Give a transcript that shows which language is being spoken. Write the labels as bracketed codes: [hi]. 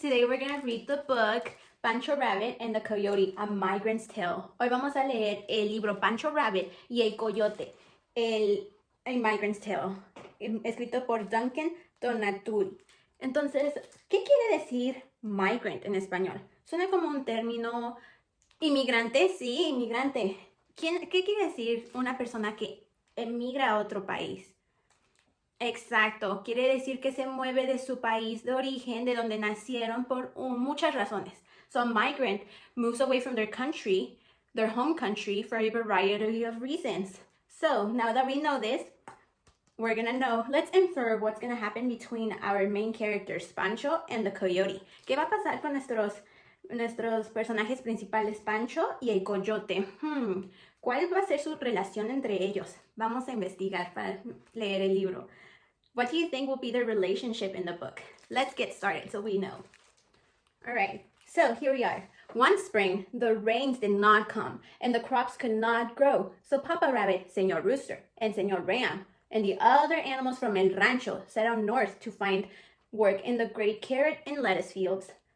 [en] Today we're going to read the book Pancho Rabbit and the Coyote, A Migrant's Tale. [es] Hoy vamos a leer el libro Pancho Rabbit y el Coyote, A Migrant's Tale, escrito por Duncan Tonatiuh. Entonces, ¿qué quiere decir migrant en español? Suena como un término inmigrante, sí, inmigrante. ¿Qué quiere decir una persona que emigra a otro país? Exacto, quiere decir que se mueve de su país de origen, de donde nacieron por muchas razones. [en] So a migrant moves away from their country, their home country, for a variety of reasons. So now that we know this, we're gonna know, let's infer what's gonna happen between our main characters, Pancho and the Coyote. [es] ¿Qué va a pasar con nuestros personajes principales, Pancho y el Coyote? ¿Cuál va a ser su relación entre ellos? Vamos a investigar para leer el libro. [en] What do you think will be their relationship in the book? Let's get started so we know. All right, so here we are. One spring, the rains did not come and the crops could not grow. So Papa Rabbit, Señor Rooster, and Señor Ram, and the other animals from El Rancho set out north to find work in the great carrot and lettuce fields.